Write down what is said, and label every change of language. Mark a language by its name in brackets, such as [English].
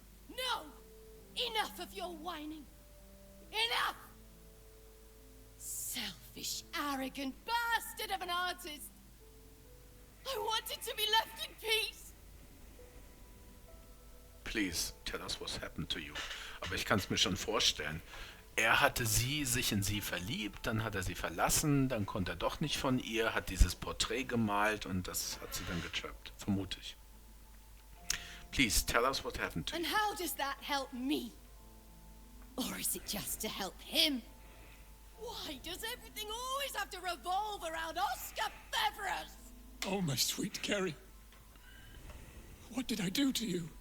[English] No! Enough of your whining. Enough! Selfish, arrogant bastard of an artist. I wanted to be left in peace. Please, tell us what's happened to you. [German] Aber ich kann es mir schon vorstellen. Er hatte sich in sie verliebt, dann hat er sie verlassen, dann konnte er doch nicht von ihr, hat dieses Porträt gemalt und das hat sie dann getrappt, vermute ich. [English] Please, tell us what happened to you. And how does that help me? Or is it just to help him? Why does everything always have to revolve around Oskar Fevras? Oh, my sweet Carrie. What did I do to you?